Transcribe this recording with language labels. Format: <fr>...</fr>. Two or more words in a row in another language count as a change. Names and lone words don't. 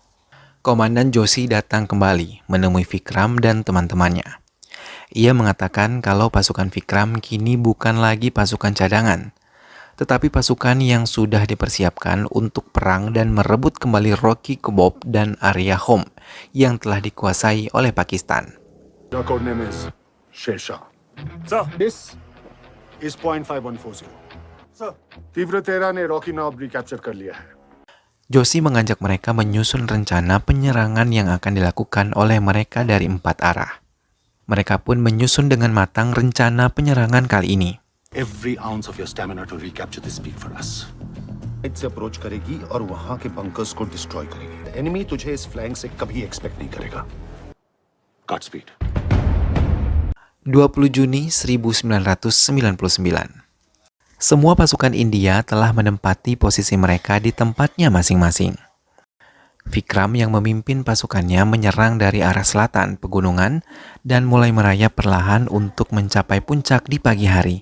<id>Komandan Joshi datang kembali menemui Vikram dan teman-temannya. Ia mengatakan kalau pasukan Vikram kini bukan lagi pasukan cadangan, tetapi pasukan yang sudah dipersiapkan untuk perang dan merebut kembali Rocky Kebab dan area Home yang telah dikuasai oleh Pakistan.</id> <en>The code name is Shersha. Sir. This is point 5140. Sir.</en> <hi>तीव्र तेरा ने रॉकी नॉब recapture कर लिया है.</hi> <id>Joshi mengajak mereka menyusun rencana penyerangan yang akan dilakukan oleh mereka dari 4 arah. Mereka pun menyusun dengan matang rencana penyerangan kali ini.</id> <en>Every ounce of your stamina to recapture this peak for us.</en> <hi>से अप्रोच करेगी और वहां के बंकर्स को डिस्ट्रॉय करेगी. एनिमी तुझे इस फ्लैंक से कभी एक्सपेक्ट नहीं करेगा.</hi> <en>Godspeed.</en> <id>20 Juni 1999. Semua pasukan India telah menempati posisi mereka di tempatnya masing-masing. Vikram yang memimpin pasukannya menyerang dari arah selatan pegunungan dan mulai merayap perlahan untuk mencapai puncak di pagi hari.</id>